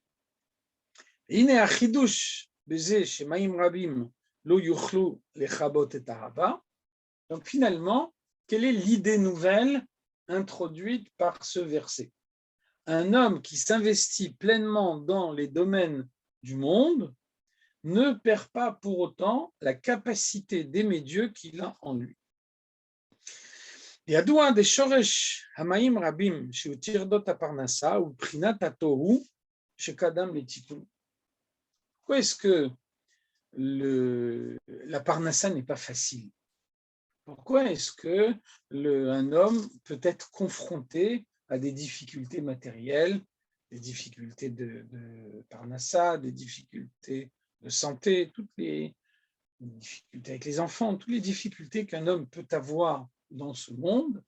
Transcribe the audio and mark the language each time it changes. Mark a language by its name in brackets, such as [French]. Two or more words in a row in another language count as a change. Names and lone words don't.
[French] Donc finalement, quelle est l'idée nouvelle introduite par ce verset? Un homme qui s'investit pleinement dans les domaines du monde ne perd pas pour autant la capacité d'aimer Dieu qu'il a en lui. [Hebrew] ידוע דשורש המים רבים שהוא טרדות הפרנסה ובחינת התוהו שקדם לתיקון. [French] Pourquoi est-ce que la parnassa n'est pas facile? Pourquoi est-ce que un homme peut être confronté à des difficultés matérielles, des difficultés de parnassa, des difficultés de santé, toutes les difficultés avec les enfants, toutes les difficultés qu'un homme peut avoir dans ce monde?